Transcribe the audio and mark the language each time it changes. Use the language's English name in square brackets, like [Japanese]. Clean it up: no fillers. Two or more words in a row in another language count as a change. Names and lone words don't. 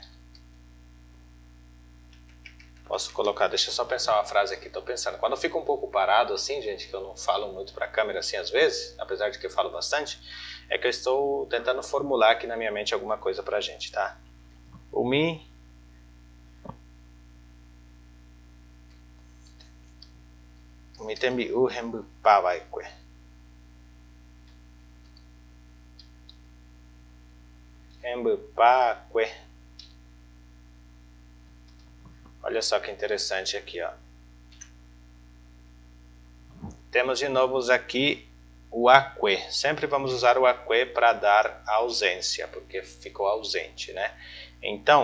[Portuguese] Posso colocar, deixa eu só pensar uma frase aqui, estou pensando. Quando eu fico um pouco parado assim, gente, que eu não falo muito para a câmera assim às vezes, apesar de que eu falo bastante, é que eu estou tentando formular aqui na minha mente alguma coisa para a gente, tá? [Tupí] O mi tembi u hembu pavaikwe. Hembu pakwe. [Portuguese] Olha só que interessante aqui, ó. Temos de novo aqui o akwe. Sempre vamos usar o akwe para dar ausência, porque ficou ausente, né?